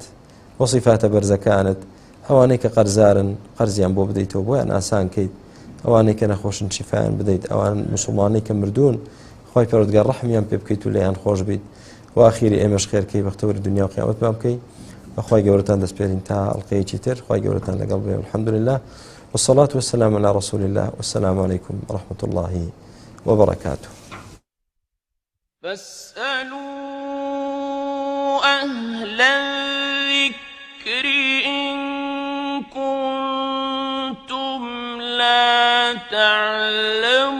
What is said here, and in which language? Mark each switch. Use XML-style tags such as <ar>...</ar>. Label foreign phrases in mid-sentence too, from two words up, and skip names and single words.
<ckb>و صیفاتە بەرزەکانت ئەوانەی کە قەرزارن قەرزیان بۆ بدەیتەوە بۆیان ئاسان کەیت ئەوانەی کە نەخۆشن شیفایان بدەیت ئەوان موسڵمانەی کە مردوون خوای پەروەردگار ڕەحمیان پێ بکەیت و لێیان خۆش بیت و ئاخیری ئێمەش خێرکەی بەختەوەری دنیا و قیامەتمان بکەی بەخوای گەورەتان دەسپێرین تا ئەڵقەیەکی تر خوای گەورەتان لەگەڵ بێ</ckb> <ar>الحەمدولله والصلاة والسلام على رسول الله والسلام عليكم ورحمة الله وبركاته فاسألوا أهل الذكر إن كنتم لا تعلمون</ar>